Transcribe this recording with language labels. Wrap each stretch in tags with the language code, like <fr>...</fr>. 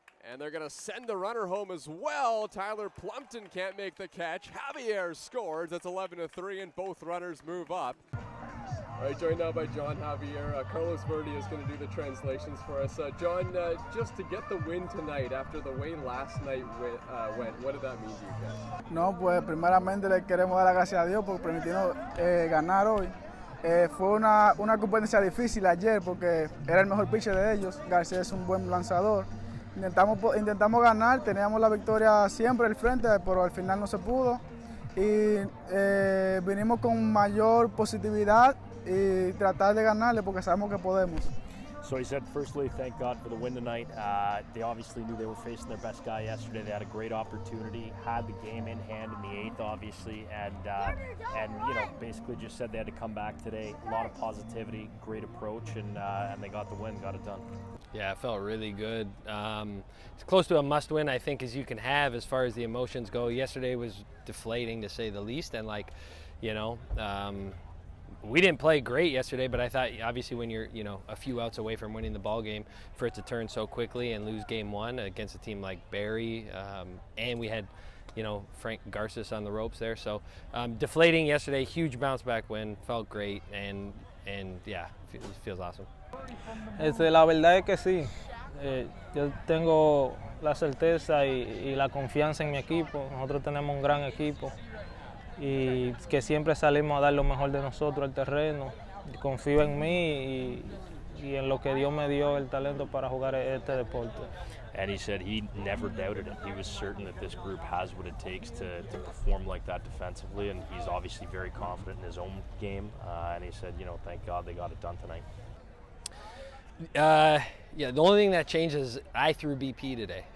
<en>And they're going to send the runner home as well. Tyler Plumpton can't make the catch. Javier scores. That's 11-3, and both runners move up. All right, joined now by John Javier. Carlos Verdi is going to do the translations for us. John, just to get the win tonight after the way last night went, what did that mean to you guys?</en> <es>No, pues primeramente le queremos dar las gracias a Dios por permitirnos ganar hoy. Fue una competencia difícil ayer porque era el mejor pitcher de ellos. García es un buen lanzador. Intentamos ganar, teníamos la victoria siempre al frente, pero al final no se pudo. Y vinimos con mayor positividad y tratar de ganarle porque sabemos que podemos.</es> <en>So he said, firstly, thank God for the win tonight. They obviously knew they were facing their best guy yesterday. They had a great opportunity, had the game in hand in the 8th, obviously, and you know, basically just said they had to come back today. A lot of positivity, great approach, and they got the win, got it done. Yeah, it felt really good. It's close to a must-win, I think, as you can have as far as the emotions go. Yesterday was deflating, to say the least, and like, you know, we didn't play great yesterday, but I thought obviously when you're, you know, a few outs away from winning the ball game, for it to turn so quickly and lose game 1 against a team like Barrie, and we had, you know, Frank Garces on the ropes there. So deflating yesterday, huge bounce back win, felt great, and yeah, it feels awesome.</en> <es>La verdad es que sí. Yo tengo la certeza y la confianza en mi equipo. Nosotros tenemos un gran equipo y que siempre salimos a dar lo mejor de nosotros al terreno. Confío en mí y en lo que Dios me dio el talento para jugar este deporte.</es> <en>And he said he never doubted it. He was certain that this group has what it takes to perform like that defensively, and he's obviously very confident in his own game. And he said, you know, thank God they got it done tonight. Yeah, the only thing that changed is I threw BP today.</en>